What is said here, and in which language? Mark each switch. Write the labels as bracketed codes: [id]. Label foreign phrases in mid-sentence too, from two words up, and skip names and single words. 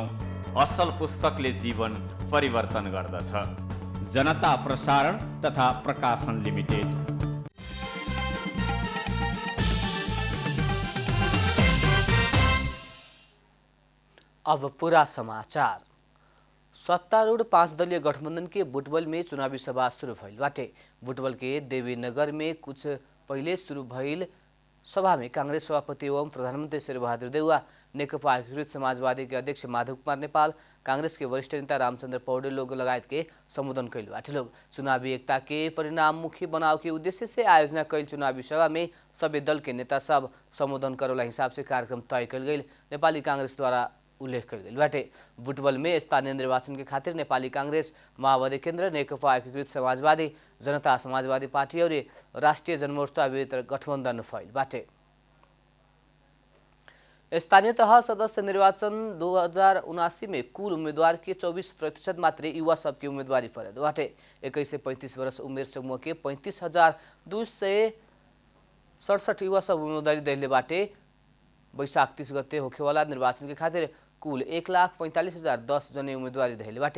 [ne] असल पुस्तकले जीवन परिवर्तन गर्दछ। जनता प्रसारण तथा प्रकाशन लिमिटेड। [bho] अब पूरा समाचार। सत्तारूढ़ 5 दलीय गठबंधन के बुटवल में चुनावी सभा शुरू भइल बाटे। बुटवल के देवीनगर में कुछ पहले शुरू भइल सभा में कांग्रेस सभापति एवं प्रधानमंत्री शेरबहादुर देउवा, नेकपा एकीकृत समाजवादी के अध्यक्ष माधव कुमार नेपाल, कांग्रेस के वरिष्ठ नेता रामचंद्र पौडेल लोग लगायत के संबोधन कैल बाटे। लोग चुनावी एकता के परिणाममुखी बनाव के उद्देश्य से आयोजना कैल चुनावी सभा में सभी दल के नेता सब संबोधन करेला हिसाब से कार्यक्रम तय कल गई। नेपाली कांग्रेस द्वारा उल्लेख कर गई बाटे। बुटवल में स्थानीय निर्वाचन के खातिर नेपाली कांग्रेस, माओवादी केन्द्र, नेकपा एकीकृत समाजवादी, जनता समाजवादी पार्टी और राष्ट्रिय जनमोर्चा विरुद्ध गठबंधन फैल बाटे। स्थानीय तह सदस्य निर्वाचन 2079 में कुल उम्मीदवार के 24% मात्र युवा सबकी उम्मीदवारी पड़े बाटे। 21 से 35 वर्ष उमेर समूह के 35,267 युवा सब उम्मीदवारी दिले बाटे। वैशाख 30 गते होखेवाला निर्वाचन के खातिर कुल 1,45,010 जने उम्मीदवारी दिले बाटे।